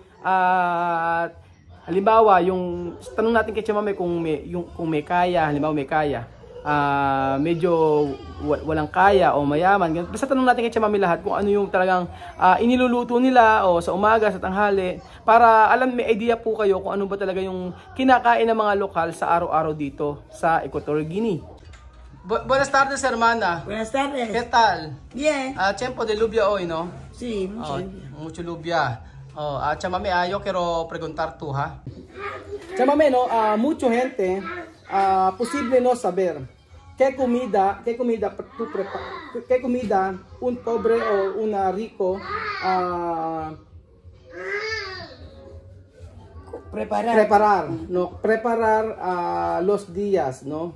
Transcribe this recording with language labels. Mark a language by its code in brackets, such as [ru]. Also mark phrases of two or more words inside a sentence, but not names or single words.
[tl] Halimbawa, tanong natin kay Chamame kung may kaya, halimbawa may kaya. Medyo walang kaya o mayaman. Basta tanong natin kay Chamame lahat kung ano yung talagang iniluluto nila o sa umaga, sa tanghali, para may idea po kayo kung ano ba talaga yung kinakain ng mga lokal sa araw-araw dito sa Equatorial Guinea. [es] Buenas tardes, hermana. Buenas tardes. ¿Qué tal? Bien. Tiempo de lluvia hoy, ¿no? Sí, mucho. Mucho lluvia. Chamame, yo quiero preguntar tú, ha? Chamame, no, mucha gente posible no saber qué comida tú preparas, qué comida un pobre o una rico preparar los días, ¿no?